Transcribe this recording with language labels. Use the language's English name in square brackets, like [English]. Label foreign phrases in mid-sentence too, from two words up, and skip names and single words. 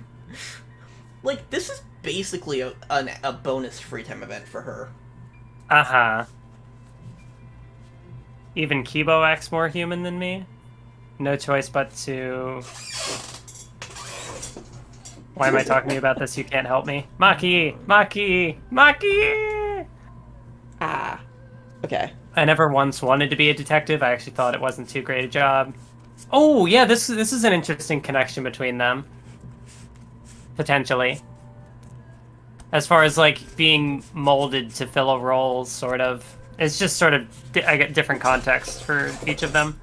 [English] Like, this is basically a bonus free time event for her. Uh-huh. Even Kibo acts more human than me. No choice but to... Why am I talking to you about this? You can't help me. Maki! Maki! Maki! Ah. Okay. I never once wanted to be a detective. I actually thought it wasn't too great a job. Oh, yeah, this is an interesting connection between them. Potentially. As far as, like, being molded to fill a role, sort of. It's just sort of... I get different context for each of them.